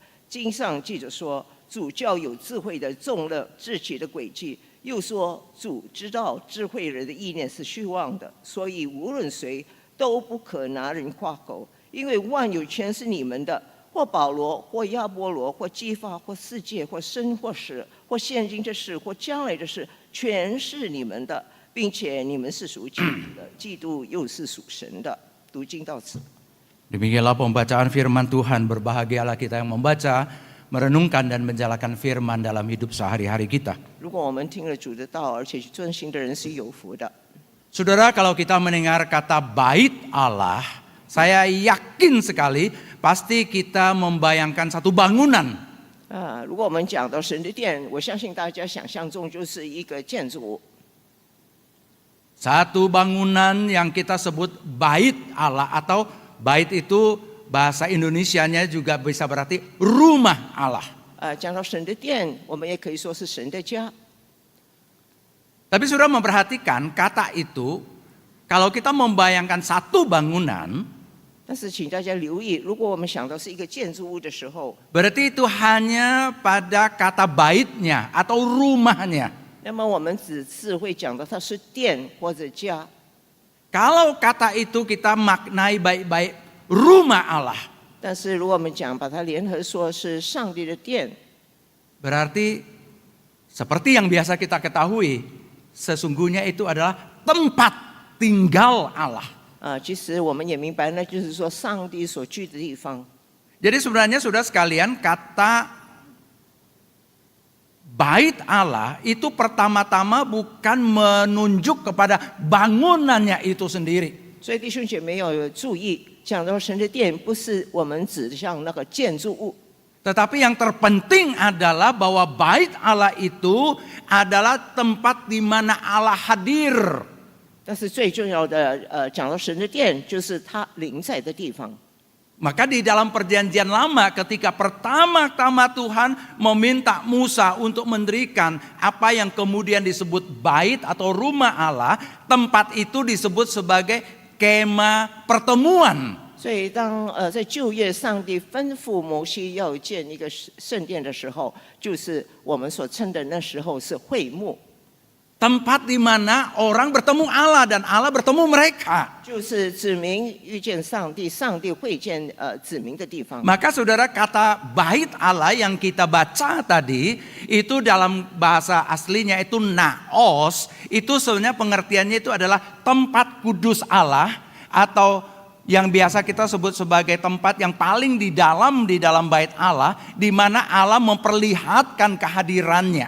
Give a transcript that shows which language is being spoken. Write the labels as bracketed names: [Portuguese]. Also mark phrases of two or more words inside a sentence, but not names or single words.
[Chinese] 经上记着说，主叫有智慧的中了自己的诡计，又说主知道智慧人的意念是虚妄的，所以无论谁都不可拿人夸口，因为万有全是你们的。或保罗，或亚波罗，或基法，或世界，或生或死，或现今的事，或将来的事，全是你们的，并且你们是属基督的，基督又是属神的。读经到此。 [Indonesian] Demikianlah pembacaan firman Tuhan. Berbahagialah kita yang membaca, merenungkan dan menjalankan firman dalam hidup sehari-hari kita. [Chinese] 如果我们听了主的道，而且去遵行的人是有福的。 [Indonesian] Saudara, kalau kita mendengar kata bait Allah, saya yakin sekali pasti kita membayangkan satu bangunan. [Chinese] 如果我们讲到神的殿，我相信大家想象中就是一个建筑物。 [Indonesian] Satu bangunan yang kita sebut bait Allah, atau bait itu bahasa Indonesianya juga bisa berarti rumah Allah. [Chinese] 讲到神的殿，我们也可以说是神的家。 [Indonesian] Tapi sudah memperhatikan kata itu, kalau kita membayangkan satu bangunan, [Chinese] 但是请大家留意，如果我们想到是一个建筑物的时候， [Indonesian] berarti itu hanya pada kata baitnya atau rumahnya. [Chinese] 那么我们只是会讲到它是殿或者家。 [Indonesian] Kalau kata itu kita maknai baik-baik rumah Allah, [Chinese] 但是如果我们讲把它联合说是上帝的殿， [Indonesian] berarti seperti yang biasa kita ketahui, sesungguhnya itu adalah tempat tinggal Allah. [Chinese] 其实我们也明白，那就是说上帝所居的地方。 [Indonesian] Jadi sebenarnya saudara sekalian, kata bait Allah itu pertama-tama bukan menunjuk kepada bangunannya itu sendiri. [Chinese] 所以弟兄姐妹要有注意，讲到神的殿，不是我们指向那个建筑物， [Indonesian] Tetapi yang terpenting adalah bahwa bait Allah itu adalah tempat di mana Allah hadir. [Chinese] 但是最重要的，讲到神的殿，就是他临在的地方。 [Indonesian] Maka di dalam perjanjian lama ketika pertama-tama Tuhan meminta Musa untuk mendirikan apa yang kemudian disebut bait atau rumah Allah, tempat itu disebut sebagai kemah pertemuan. [Chinese] 所以当在旧约上帝吩咐摩西要建一个圣殿的时候，就是我们所称的那时候是会幕， [Indonesian] Tempat di mana orang bertemu Allah dan Allah bertemu mereka. [Chinese] 就是子民遇见上帝，上帝会见子民的地方。 [Indonesian] Maka saudara, kata bait Allah yang kita baca tadi itu dalam bahasa aslinya itu naos, itu sebenarnya pengertiannya itu adalah tempat kudus Allah, atau yang biasa kita sebut sebagai tempat yang paling di dalam bait Allah, di mana Allah memperlihatkan kehadirannya.